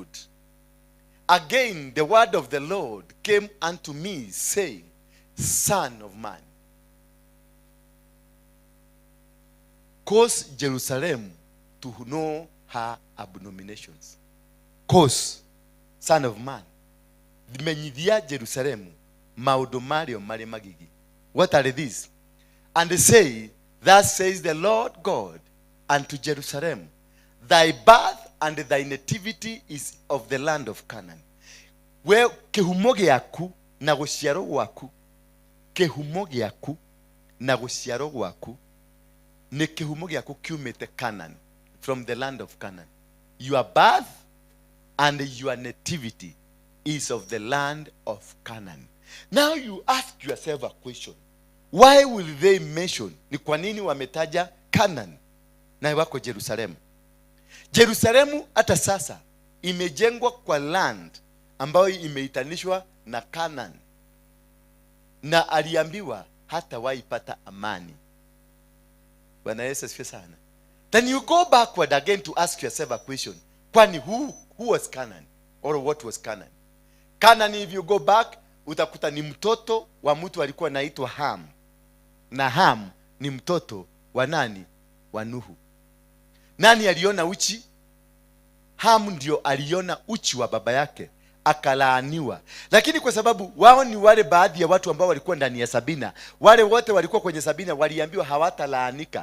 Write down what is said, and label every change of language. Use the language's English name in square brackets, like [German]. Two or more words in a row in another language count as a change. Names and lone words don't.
[English] Again, the word of the Lord came unto me, saying, Son of man, cause Jerusalem to know her abominations. Cause, son of man, [Kikuyu] menyithia Jerusalem maundu mario mari magigi. [English] What are these? And they say, thus says the Lord God unto Jerusalem, thy birth and thy nativity is of the land of Canaan. [Kikuyu] Where kihumo gyaku na guciaro gwaku, kihumo gyaku na guciaro gwaku nĩ kĩhumo gĩaku kiumĩte Canaan, [English] from the land of Canaan. Your birth and your nativity is of the land of Canaan. Now you ask yourself a question. Why will they mention? [Swahili] Ni kwa nini wametaja Canaan na wako Jerusalemu? Jerusalemu hata sasa imejengwa kwa land ambayo imeitanishwa na Canaan. Na aliambiwa hata waipata amani. Bwana Yesu asifiwe sana. [English] Then you go backward again to ask yourself a question. [Swahili] Kwani [English] who was Canaan? Or what was Canaan? Canaan, if you go back, [Swahili] utakuta ni mtoto wa mtu alikuwa anaitwa Ham. Na Ham ni mtoto wa nani? Wa Nuhu. Nani aliona uchi? Ham ndio aliona uchi wa baba yake, akalaaniwa. Lakini kwa sababu wao ni wale baadhi ya watu ambao walikuwa ndani ya Sabina, wale wote walikuwa kwenye Sabina waliambiwa hawatalaanika.